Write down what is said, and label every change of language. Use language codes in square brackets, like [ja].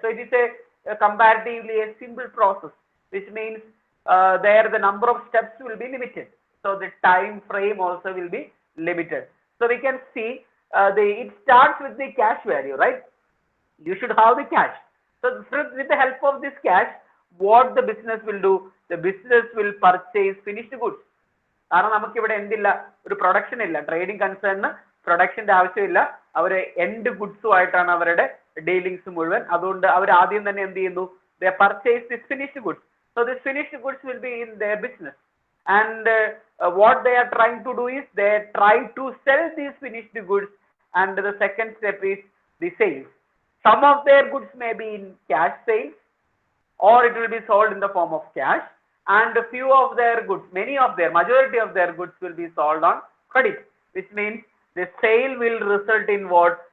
[en] So it is a comparatively a simple process, which means there the number of steps will be limited, so the time frame also will be limited. So we can see it starts with the cash value, right? You should have the cash. So with the help of this cash, what the business will do, the business will purchase finished goods. [ml] കാരണം നമുക്ക് ഇവിടെ എന്തില്ല, ഒരു production ഇല്ല. Trading കൺസേണിന് പ്രൊഡക്ഷന്റെ ആവശ്യമില്ല. അവർ end ഗുഡ്സുമായിട്ടാണ് അവരുടെ dealings മുഴുവൻ. അതുകൊണ്ട് അവർ ആദ്യം തന്നെ എന്ത് ചെയ്യുന്നു, [en] they purchase this finished goods. So this finished goods will be in their business, and what they are trying to do is they try to sell these finished goods, and the second step is the sales. Some of their goods may be in cash sales, or it will be sold in the form of cash, and a few of their goods, majority of their goods will be sold on credit, which means the sale will result in what?